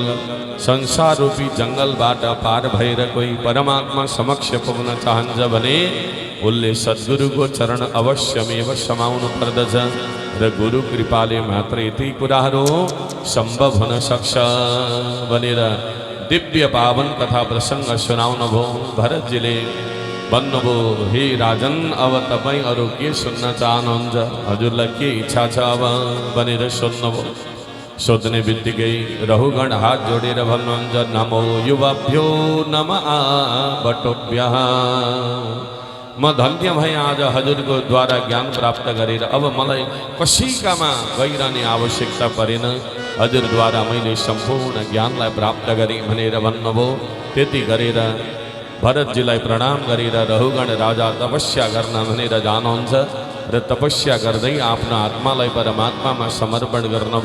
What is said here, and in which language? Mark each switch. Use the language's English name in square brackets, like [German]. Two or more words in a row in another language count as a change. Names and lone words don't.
[Nepali] संसार रूपी जङ्गलबाट पार भएर कोही परमात्मा समक्ष पुग्न चाहन्छ भने उसले सद्गुरुको चरण अवश्यमेव समाउनु पर्दछ, र गुरु कृपाले मात्रै ती कुराहरू सम्भव हुन सक्छ भनेर दिव्य पावन कथा प्रसङ्ग सुनाउनु भयो। भरतजीले भन्नुभयो, हे राजन अब तपाईँ अरू के सुन्न चाहनुहुन्छ, हजुरलाई के इच्छा छ अब भनेर सोध्नुभयो। सोध्ने बित्तिकै रहुगण हात जोडेर भन्नुहुन्छ, [Sanskrit] नमो युवाभ्यो नम बटोभ्यः। [Nepali] म धन्य भएँ आज हजुरको द्वारा ज्ञान प्राप्त गरेर। अब मलाई कसैकामा गइरहने आवश्यकता परेन, हजुरद्वारा मैले सम्पूर्ण ज्ञानलाई प्राप्त गरेँ भनेर भन्नुभयो। त्यति गरेर भरतजीलाई प्रणाम गरेर रहुगण राजा तपस्या गर्न भनेर जानुहुन्छ, र तपस्या गर्दै आफ्नो आत्मालाई परमात्मामा समर्पण गर्नुभयो।